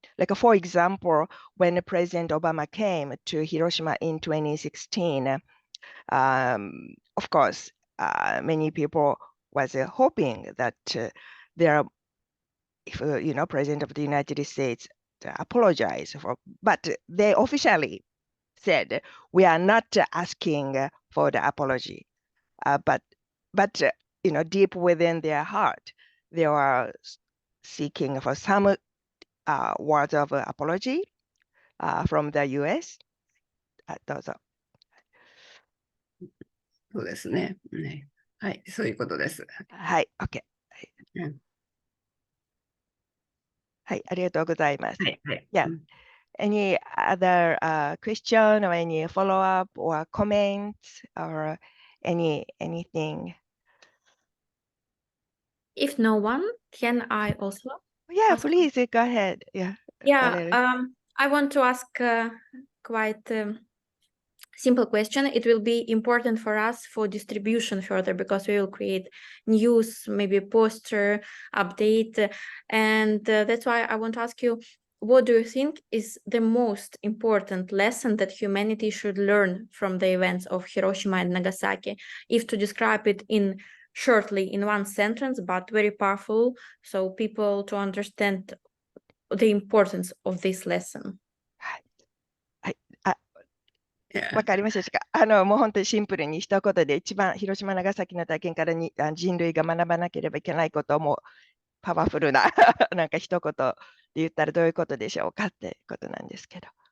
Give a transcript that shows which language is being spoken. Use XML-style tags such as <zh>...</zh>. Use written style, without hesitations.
<en>Like, for example, when President Obama came to Hiroshima in 2016, of course, many people was hoping that there, if President of the United States apologize for, but they officially said we are not asking for the apology, but deep within their heart, they were seeking for some words of apology from the US.</en> <ja>どうぞ。そうですね。はい、そういうことです。はい、OK。はい、ありがとうございます。</ja> <en>Yeah. Any other question or any follow-up or comments or anything? If no one, can I also Yeah, ask? please go ahead. Yeah, Yeah, Valerie. I want to ask quite simple question. It will be important for us for distribution further because we will create news, maybe poster, update. And that's why I want to ask you, what do you think is the most important lesson that humanity should learn from the events of Hiroshima and Nagasaki? If to describe it in shortly in one sentence, but very powerful, so people to understand the importance of this lesson.</en> <ja>はい。あ、</ja> <en>Yeah.</en> <ja>わかりましたでしょうか。もう本当にシンプルに一言で一番広島、長崎の体験からに人類が学ばなければいけないことをもうパワフルななんか一言で言ったらどういうことでしょうかってことなんですけど。</ja>